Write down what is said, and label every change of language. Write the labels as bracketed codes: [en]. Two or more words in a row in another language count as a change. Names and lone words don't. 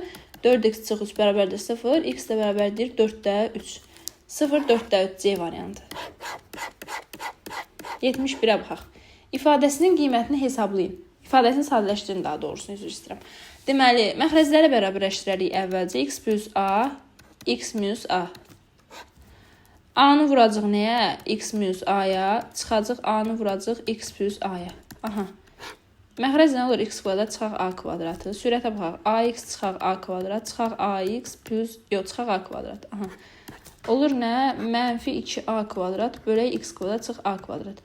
[az] 4X çıx 3 bərabərdir 0. X də bərabərdir 4-də 3. 0, 4-də 3 C variantı. 71-ə baxaq. İfadəsinin qiymətini hesablayın. İfadəsini sadələşdirin daha doğrusunu, üzr istəyirəm. Deməli, məxrəcləri bərabərləşdirərik əvvəlcə. X plus A, X minus A. A-nı vuracaq nəyə? X minus A-ya. Çıxacaq A-nı vuracaq X plus A-ya. Aha. Məxrəc nə olur? X kvadrat çıxaq A kvadratı. Sürətə baxaq. AX çıxaq A kvadrat, çıxaq AX plus, yox, çıxaq A kvadrat. Aha. Olur nə? -2A kvadrat bölək X kvadrat çıx A kvadrat.